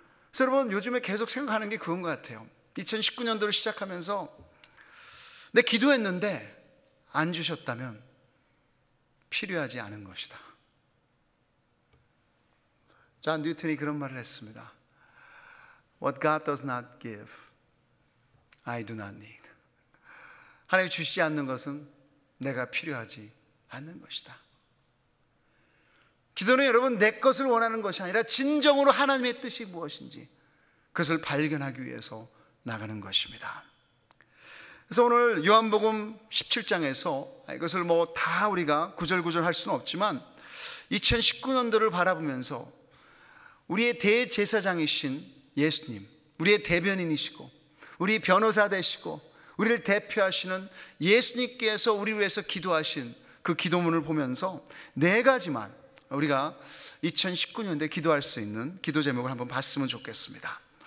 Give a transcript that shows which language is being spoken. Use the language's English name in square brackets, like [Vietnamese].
[Korean] 그래서 여러분, 요즘에 계속 생각하는 게 그건 것 같아요. 2019년도를 시작하면서 내 기도했는데 안 주셨다면 필요하지 않은 것이다. 존 뉴턴이 그런 말을 했습니다. [English] What God does not give, I do not need. [Korean] 하나님이 주시지 않는 것은 내가 필요하지 않는 것이다. 기도는 여러분 내 것을 원하는 것이 아니라 진정으로 하나님의 뜻이 무엇인지 그것을 발견하기 위해서 나가는 것입니다. 그래서 오늘 요한복음 17장에서 이것을 다 우리가 구절구절 할 수는 없지만 2019년도를 바라보면서 우리의 대제사장이신 예수님, 우리의 대변인이시고 우리 변호사 되시고 우리를 대표하시는 예수님께서 우리를 위해서 기도하신 그 기도문을 보면서 네 가지만 우리가 2019년도에 기도할 수 있는 기도 제목을 한번 봤으면 좋겠습니다.